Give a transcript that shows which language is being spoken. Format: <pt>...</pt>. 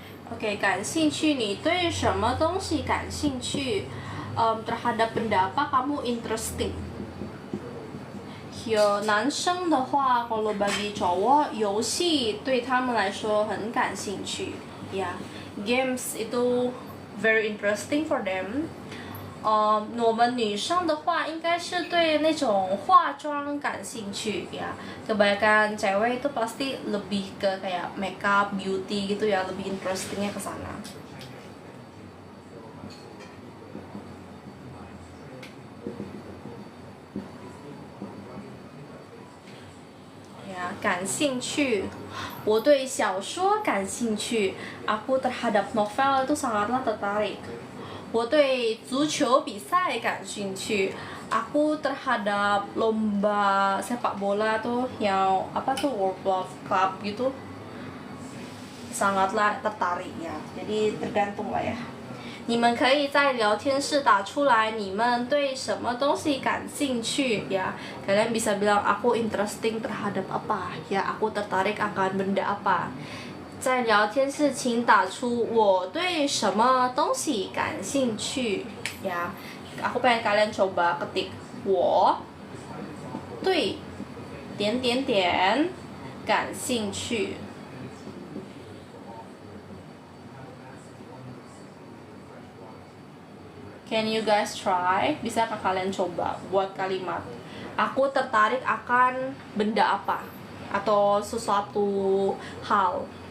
<zh>Oke, 感兴趣，你对什么东西感兴趣？</zh> <id>terhadap benda apa kamu interesting？</id> <zh>有男生的话，</zh> <id>kalau bagi cowok，</id> <zh>游戏对他们来说很感兴趣。</zh> <en>Yeah, games itu very interesting for them.</en> <zh>我们女生的话应该是对那种化妆感兴趣ya.</zh> <id>Kebanyakan cewek itu pasti lebih ke kayak makeup, beauty gitu ya, lebih interestingnya ke sana.</id> <zh>Ya, 感兴趣，我对小说感兴趣。</zh> <id>Aku terhadap novel itu sangatlah tertarik.</id> <zh>我对足球比赛感兴趣。</zh> <id>Aku terhadap lomba sepak bola tuh yang apa tuh World Cup gitu sangatlah tertarik ya. Jadi tergantung lah ya.</id> <zh>你们可以在聊天室打出来你们对什么东西感兴趣ya.</zh> <id>Kalian bisa bilang aku interesting terhadap apa ya, aku tertarik akan benda apa.</id> <zh>在聊天室请打出我对什么东西感兴趣ya.</zh> <id>Aku pengen kalian coba ketik</id> <zh>我对点点点感兴趣。</zh> <en>Can you guys try?</en> <id>Bisakah kalian coba buat kalimat aku tertarik akan benda apa atau sesuatu hal.</id>